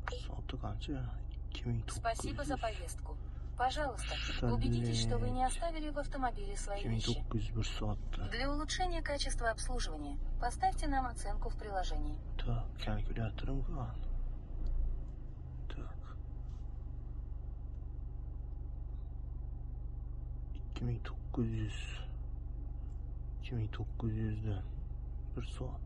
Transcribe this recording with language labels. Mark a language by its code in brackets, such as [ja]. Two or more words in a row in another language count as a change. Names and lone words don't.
[uz] soatda qancha? 2900. [ru] Спасибо за повестку. Пожалуйста, убедитесь, что вы не оставили в автомобиле свои вещи. [uz] 2900 bir soatda. [ru] Для улучшения качества обслуживания поставьте нам оценку в приложении. [uz] Так, kalkulatorim qan. Так. 2900 dan bir soat.